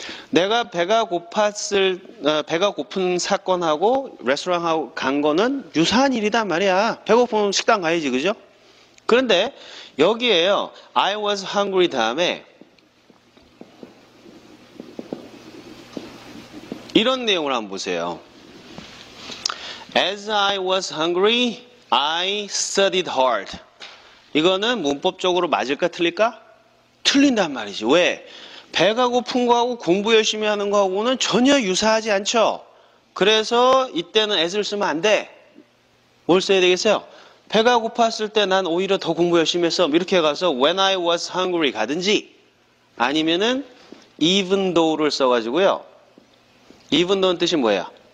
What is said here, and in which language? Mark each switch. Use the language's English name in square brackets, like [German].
[Korean] 내가 배가 고픈 사건하고 레스토랑하고 간 거는 유사한 일이단 말이야. 배고프면 식당 가야지. 그죠? 그런데 여기에요. [English] I was hungry [Korean] 다음에 이런 내용을 한번 보세요. [English] As I was hungry, I studied hard. [Korean] 이거는 문법적으로 맞을까 틀릴까? 틀린단 말이지. 왜? 배가 고픈 거하고 공부 열심히 하는 거하고는 전혀 유사하지 않죠. 그래서 이때는 as를 쓰면 안 돼. 뭘 써야 되겠어요? 배가 고팠을 때 난 오히려 더 공부 열심히 했어. 이렇게 가서 [English] when I was hungry [Korean] 가든지 아니면은 even though를 써가지고요. even though는 뜻이 뭐예요?